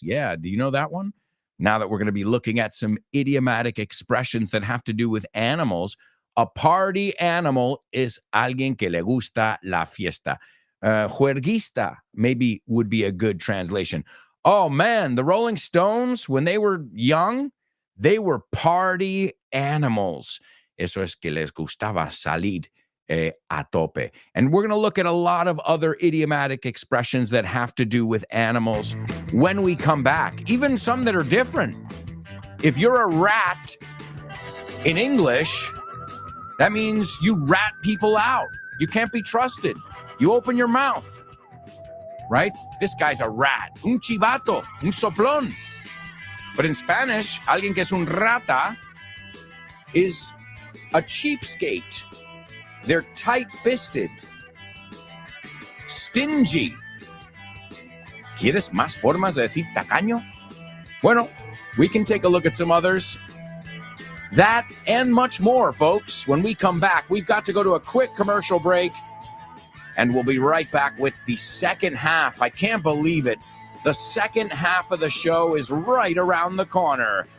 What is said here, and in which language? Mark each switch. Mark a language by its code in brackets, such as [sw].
[en] Yeah, do you know that one? Now that we're going to be looking at some idiomatic expressions that have to do with animals, a party animal is [es] alguien que le gusta la fiesta. [en] Juerguista maybe would be a good translation. Oh, man, the Rolling Stones, when they were young, they were party animals. [es] Eso es que les gustaba salir a tope. [en] And we're going to look at a lot of other idiomatic expressions that have to do with animals when we come back, even some that are different. If you're a rat in English, that means you rat people out. You can't be trusted. You open your mouth, right? This guy's a rat, [es] un chivato, un soplón. [en] But in Spanish, [es] alguien que es un rata [en] is a cheapskate. They're tight-fisted, stingy. [es] ¿Quieres más formas de decir tacaño? [en] Bueno, we can take a look at some others. That and much more, folks. When we come back, we've got to go to a quick commercial break, and we'll be right back with the second half. I can't believe it. The second half of the show is right around the corner.